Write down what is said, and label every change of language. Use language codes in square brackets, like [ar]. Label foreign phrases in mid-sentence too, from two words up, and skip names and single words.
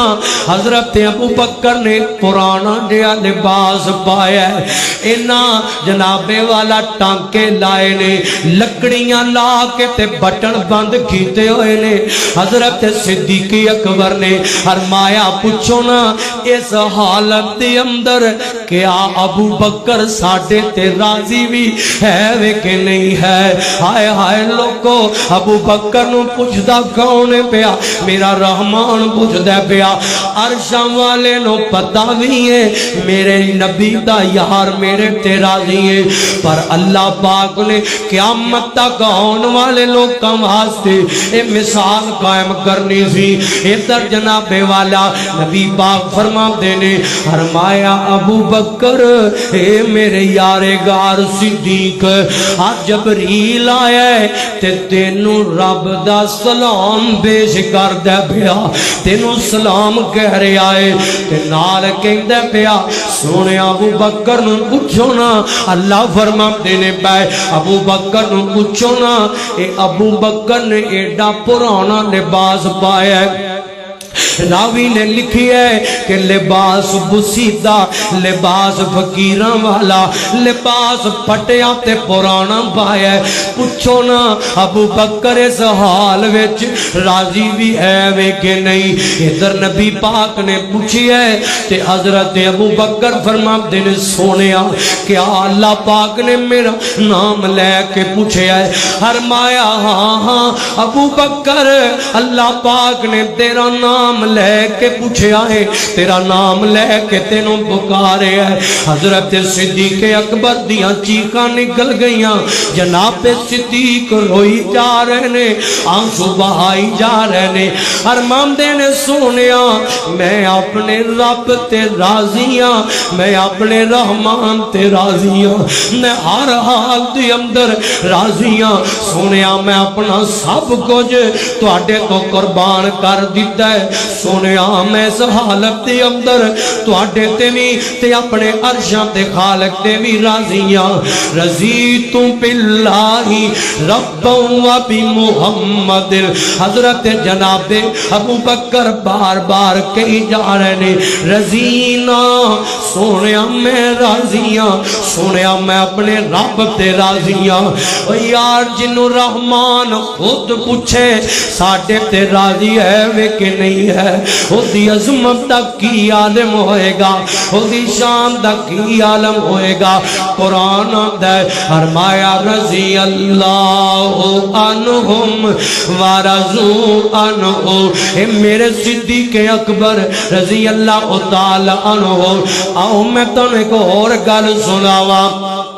[pa] حضرت ابو بکر نے پرانا جہا لباس پایا ہے، اینا جناب والا ٹانکے لائے نے، لکڑیاں لا کے تے بٹن بند کیتے ہوئے نے۔ حضرت صدیق اکبر نے فرمایا پوچھو نا اس حالت دے اندر کیا ابو بکر ساڈے تے راضی بھی ہے وے کہ نہیں ہے؟ ہائے ہائے لوگو ابو بکر نو پوچھدا کون پیا؟ میرا رحمان پوچھدا پیا۔ عرشاں والے نو پتہ بھی ہے میرے نبی دا یار میرے تے راضی ہے، پر اللہ پاک نے قیامت تک آن والے لوگاں واسطے اے مثال قائم کرنی سی۔ ادھر جناب والا نبی پاک فرماندے نے فرمایا ابو بکر اے میرے یار غار صدیق آج جبریل آیا ہے تے تینوں رب دا سلام پیش کر دے پیا، تینوں سلام کہہ رہا ہے تے نال کہندا پیا سونے ابو بکر نو پوچھو نا۔ اللہ فرماتے نے پے ابو بکر نو پوچھو نا، اے ابو بکر نے ایڈا پرانا لباس پایا ہے۔ راوی نے لکھی ہے کہ لباس بسیدہ، لباس فقیراں والا، لباس پٹیا تے پرانا پایا ہے۔ پوچھو نا ابو بکر اس حال وچ راضی بھی ہے وے کہ نہیں؟ ادھر نبی پاک نے پوچھی ہے تے حضرت ابو بکر فرماتے نے سونیا کیا اللہ پاک نے میرا نام لے کے پوچھے ہے؟ فرمایا ہاں ہاں ابو بکر اللہ پاک نے تیرا نام لے کے پوچھیا ہے، تیرا نام لے کے تینوں پکارے ہے۔ حضرت صدیق اکبر دیاں چیخاں نکل گئیاں، جناب صدیق روئی جا رہے نے، آنسو بہائی جا رہے نے، فرماندے نے سونیا میں اپنے رب تے راضیاں، میں اپنے رحمان تے راضیاں، میں ہر حال دے اندر راضیاں۔ سونیا میں اپنا سب کچھ تواڈے تو قربان کر دیتا ہے، سونیا میں اس حالت دے اندر تواڈے تے وی تے اپنے عرشاں تے خالق تے وی راضیاں [ar] رضیت باللہ ربا و بمحمد [pa] حضرت جناب ابو بکر بار بار کہی جا رہے نے رضینا سونیا میں راضیاں سونیا میں اپنے رب تے راضیاں یار جنوں رحمان خود پوچھے ساڈے تے راضی ہے وے کہ نہیں ہے او دی عظمت دا کی عالم ہوئے گا او دی شان دا کی عالم ہوئے گا قرآن آندا ہے فرمایا [ar] رضی اللہ عنہم ورضوا عنہ [pa] اے میرے صدیق اکبر [ar] رضی اللہ تعالی عنہ [pa] آؤ میں تنے کو اور گل سناواں